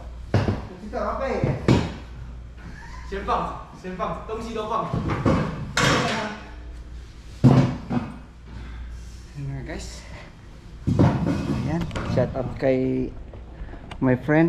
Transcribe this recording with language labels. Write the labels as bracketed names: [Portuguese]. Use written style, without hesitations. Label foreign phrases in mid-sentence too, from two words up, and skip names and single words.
[Chinese] 你干嘛背的？先放着，先放着，东西都放着。 [Filipino] Nah guys, ayan, [English] shout out [Filipino] kay [English] my friend.